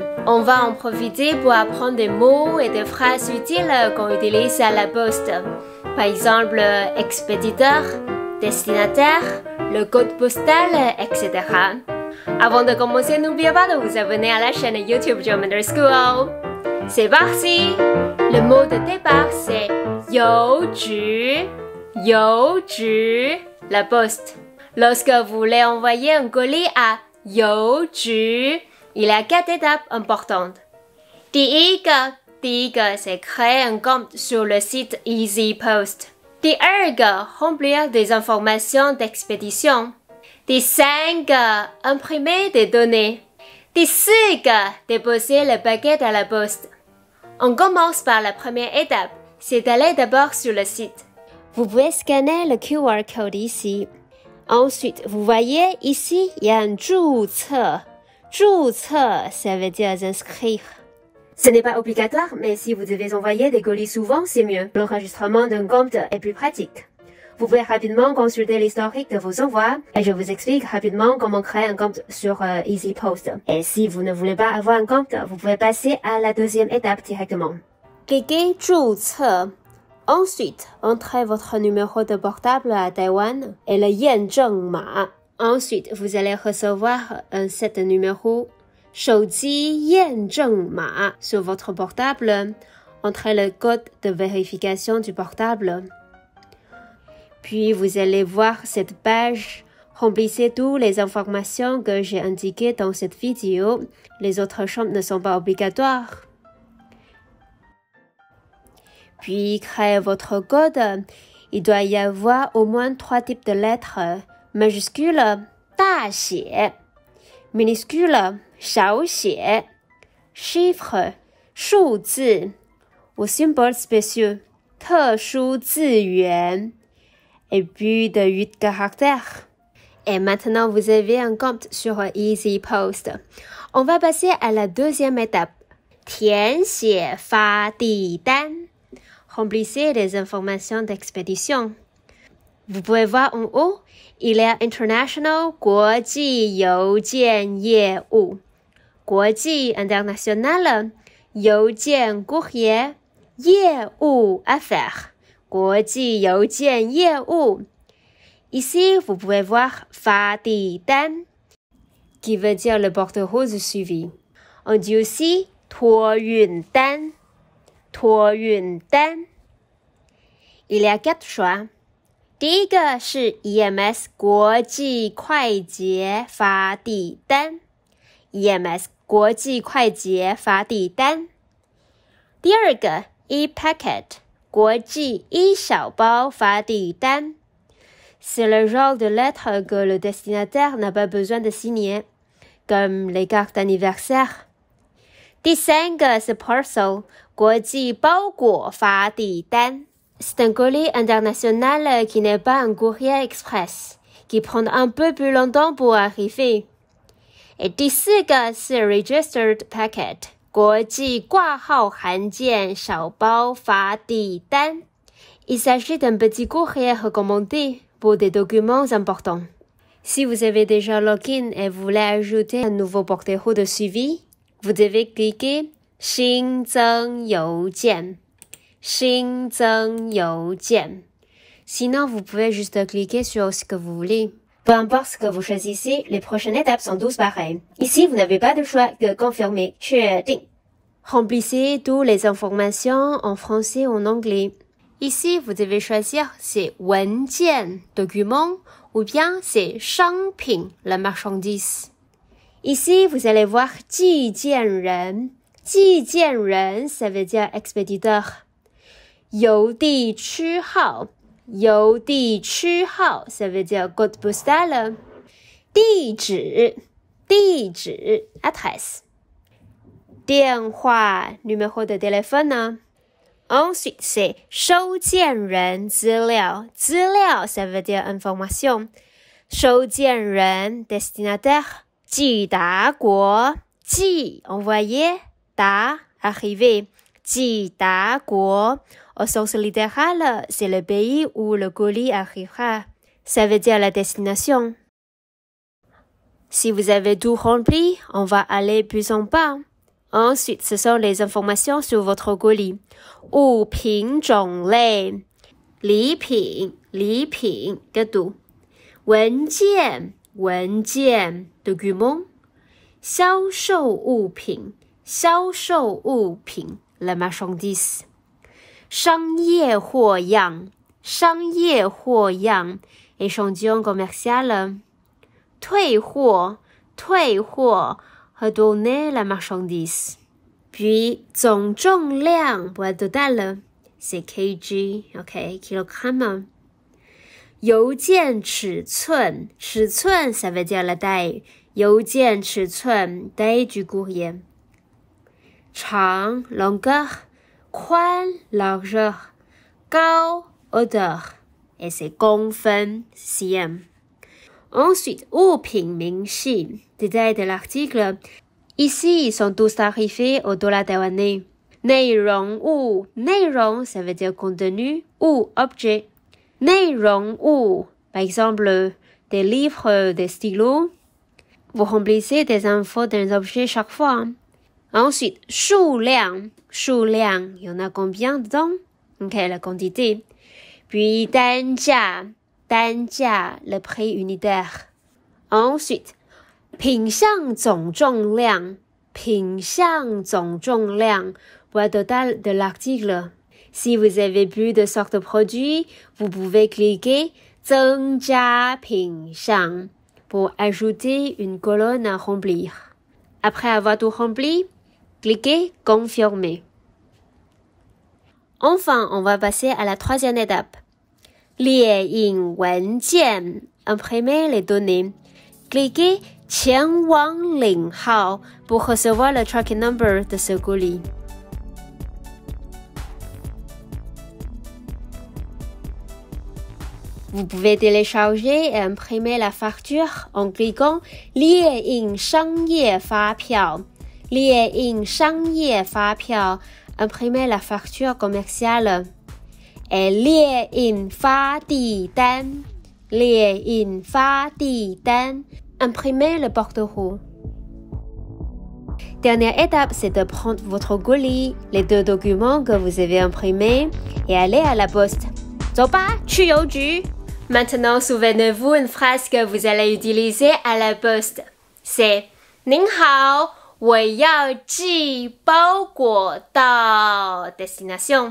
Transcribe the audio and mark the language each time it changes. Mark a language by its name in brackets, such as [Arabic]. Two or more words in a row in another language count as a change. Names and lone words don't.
[French] On va en profiter pour apprendre des mots et des phrases utiles qu'on utilise à la poste. Par exemple, expéditeur, destinataire, le code postal, etc. Avant de commencer, n'oubliez pas de vous abonner à la chaîne YouTube German Mandarin School. C'est parti! Le mot de départ, c'est 邮局, 邮局, la poste. Lorsque vous voulez envoyer un colis à 邮局, il y a 4 étapes importantes. [Chinese] 第一个, [French] c'est créer un compte sur le site Easy Post. [Chinese] 第二个, [French] remplir des informations d'expédition. [Chinese] 第三个, [French] imprimer des données. [Chinese] 第四个, [French] déposer le paquet à la poste. On commence par la première étape, c'est d'aller d'abord sur le site. Vous pouvez scanner le QR code ici. Ensuite, vous voyez ici, il y a un 注册. [Chinese] 注册, [French] ça veut dire inscrire. Ce n'est pas obligatoire, mais si vous devez envoyer des colis souvent, c'est mieux. L'enregistrement d'un compte est plus pratique. Vous pouvez rapidement consulter l'historique de vos envois et je vous explique rapidement comment créer un compte sur Easy Post. Et si vous ne voulez pas avoir un compte, vous pouvez passer à la deuxième étape directement. Cliquez 注册. Ensuite, entrez votre numéro de portable à Taïwan et le 验证码. Ensuite, vous allez recevoir un set de numéros [Chinese] 手机验证码 [French] sur votre portable. Entrez le code de vérification du portable. Puis vous allez voir cette page. Remplissez toutes les informations que j'ai indiquées dans cette vidéo. Les autres champs ne sont pas obligatoires. Puis créez votre code. Il doit y avoir au moins 3 types de lettres. Majuscule, [Chinese] 大写, minuscule, 小写, chiffre, 数字, [French] ou symboles spéciaux, [Chinese] 特殊字元. [French] Et puis de 8 caractères. Et maintenant, vous avez un compte sur Easy Post. On va passer à la deuxième étape. [Chinese] 填写发递单. [French] Remplissez les informations d'expédition. Vous pouvez voir en haut, il y a International [Chinese] 国际邮件业务. 国际 international, 邮件 courrier, 业务 affaires. 国际邮件业务. [French] Ici, vous pouvez voir 发递单, qui veut dire le bordereau de suivi. On dit aussi 托运单, 托运单. Il y a 4 choix. [Chinese] 第一个是 EMS 国际快捷发递单, EMS 国际快捷发递单. 第二个 E-Packet 国际一小包发递单. [French] C'est le genre de lettre que le destinataire n'a pas besoin de signer, comme les cartes d'anniversaire. [Chinese] 第三个是 Parcel 国际包裹发递单. [French] C'est un colis international qui n'est pas un courrier express, qui prend un peu plus longtemps pour arriver. [Chinese] Et 第四个是 [English] Registered Packet [Chinese] 国际挂号函件小包发递单. [French] Il s'agit d'un petit courrier recommandé pour des documents importants. Si vous avez déjà login et voulez ajouter un nouveau bordereau de suivi, vous devez cliquer [Chinese] 新增邮件. 新增邮件. [French] Sinon, vous pouvez juste cliquer sur ce que vous voulez. Peu importe ce que vous choisissez, les prochaines étapes sont tous pareilles. Ici, vous n'avez pas de choix que confirmer, [Chinese] 确定. [French] Remplissez toutes les informations en français ou en anglais. Ici, vous devez choisir c'est 文件, document, ou bien c'est 商品, la marchandise. Ici, vous allez voir 寄件人. [Chinese] 寄件人, [French] ça veut dire expéditeur. [Chinese] 邮递区号. 邮递区号, [French] ça veut dire code postal. [Chinese] 地址, 地址, adresse. 电话, [French] numéro de téléphone. Ensuite, c'est [Chinese] 收件人资料. 资料, [French] ça veut dire information. [Chinese] 收件人 destinataire. 寄达国 Ji, envoyer, da, arriver. Ji da guo. [French] Au sens littéral, c'est le pays où le colis arrivera. Ça veut dire la destination. Si vous avez tout rempli, on va aller plus en bas. Ensuite, ce sont les informations sur votre colis. [Chinese] 物品种类 礼品 个读 文件 document 销售物品 [French] la marchandise [Chinese] 商业货样 [French] échantillon commercial [Chinese] 退货 [French] redonner la marchandise. Puis, 总重量 poids total, c'est kg, ok, kilogramme. [Chinese] 邮件尺寸 [French] ça veut dire la taille. [Chinese] 邮件尺寸 [French] taille du courrier. 长 longueur, 宽 largeur, 高 hauteur, et c'est 公分 cm. Ensuite, [Chinese] 物品明细 [French] détail de l'article. Ici, ils sont tous tarifés au dollar taïwanais. 内容物 ça veut dire contenu, ou objet. 内容物 par exemple, des livres, des stylos. Vous remplissez des infos dans les objets chaque fois. Ensuite, 数量 il y en a combien dedans? Ok, la quantité. Puis, 单价 le prix unitaire. Ensuite, [Chinese] 品项总重量 [French] poids total de l'article. Si vous avez plus de sortes de produits, vous pouvez cliquer [Chinese] 增加品项 [French] pour ajouter une colonne à remplir. Après avoir tout rempli, cliquez confirmer. Enfin, on va passer à la troisième étape. [Chinese] 列印文件 [French] imprimer les données. Cliquez [Chinese] 前往领号 [French] pour recevoir le [English] tracking number [French] de ce colis. Vous pouvez télécharger et imprimer la facture en cliquant [Chinese] 列印商业发票 [French] imprimer la facture commerciale. Et [Chinese] 列印发递单 [French] imprimer le porte-roux. Dernière étape, c'est de prendre votre colis, les 2 documents que vous avez imprimés et aller à la poste. [Chinese] 走吧，去邮局. [French] Maintenant, souvenez-vous une phrase que vous allez utiliser à la poste. [Chinese] C'est 您好，我要寄包裹到 destination.